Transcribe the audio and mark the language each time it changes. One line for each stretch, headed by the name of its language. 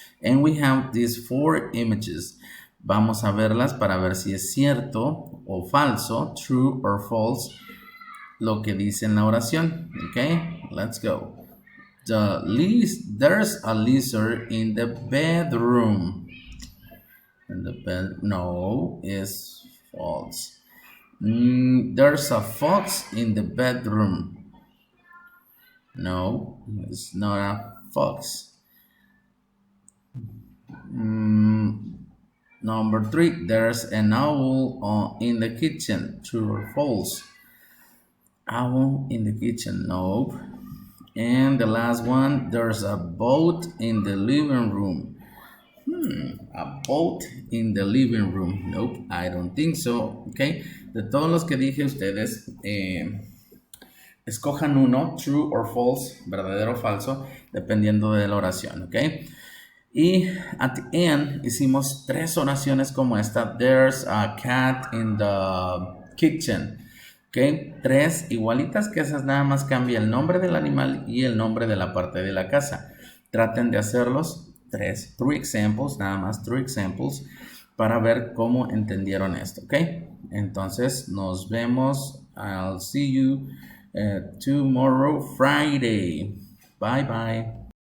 English: And we have these 4 images.
Spanish: Vamos a verlas para ver si es cierto o falso,
English: true or false,
Spanish: lo que dice en la oración.
English: Okay, let's go. There's a lizard in the bedroom. No, is false. There's a fox in the bedroom. No, it's not a fox. Number 3, there's an owl in the kitchen. True or false? Owl in the kitchen, nope. And the last one, there's a boat in the living room. A boat in the living room. Nope, I don't think so.
Spanish: Okay, de todos los que dije, ustedes escojan uno,
English: true or false,
Spanish: verdadero o falso, dependiendo de la oración. Ok, y
English: at the end
Spanish: hicimos 3 oraciones como esta.
English: There's a cat in the kitchen.
Spanish: Ok, 3 igualitas que esas, nada más cambia el nombre del animal y el nombre de la parte de la casa. Traten de hacerlos.
English: 3 examples,
Spanish: nada más 3 examples, para ver cómo entendieron esto, ¿ok? Entonces, nos vemos.
English: I'll see you tomorrow, Friday. Bye, bye.